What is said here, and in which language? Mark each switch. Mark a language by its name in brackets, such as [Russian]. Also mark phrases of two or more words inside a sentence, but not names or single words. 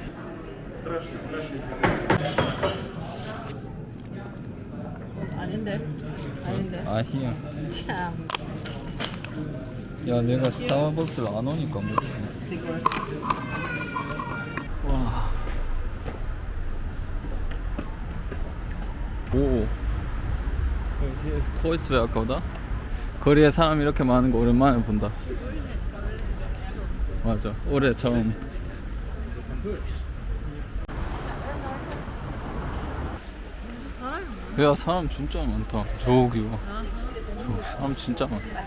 [Korean] 아닌데. 아니야. 참. 야, 내가 스타벅스를 안 오니까 뭐지? 와. 오. [German] Hier Kreuzberg, oder? [Korean] 거리에 사람 이렇게 많은 거 오랜만에 본다. 맞아. 올해 처음. 야, 사람 진짜 많다. 저기 봐. 사람 진짜 많다.